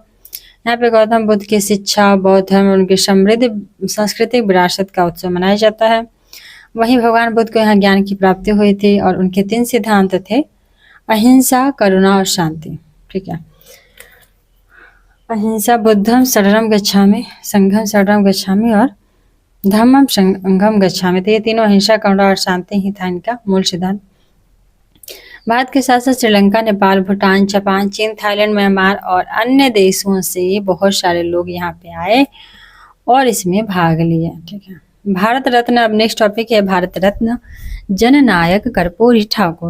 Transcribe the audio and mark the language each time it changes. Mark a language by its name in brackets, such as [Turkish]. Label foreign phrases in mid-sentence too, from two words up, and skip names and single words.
[Hindi] यहाँ पे गौतम बुद्ध की शिक्षा, बौद्ध धर्म और उनकी समृद्ध सांस्कृतिक विरासत का उत्सव मनाया जाता है। वहीं भगवान बुद्ध को यहाँ ज्ञान की प्राप्ति हुई थी और उनके 3 सिद्धांत थे: अहिंसा, करुणा और शांति। ठीक है। अहिंसा, [Pali] बुद्धम शरणम गच्छामि, संघम शरणम गच्छामि और धम्मम संघम गच्छामि। [Hindi] तो ये तीनों अहिंसा, करुणा और शांति ही था इनका मूल सिद्धांत। भारत के साथ साथ श्रीलंका, नेपाल, भूटान, जापान, चीन, थाईलैंड, म्यांमार और अन्य देशों से बहुत सारे लोग यहाँ पे आए और इसमें भाग लिए। ठीक है। भारत रत्न, अब [English] next topic [Hindi] है भारत रत्न जननायक कर्पूरी ठाकुर।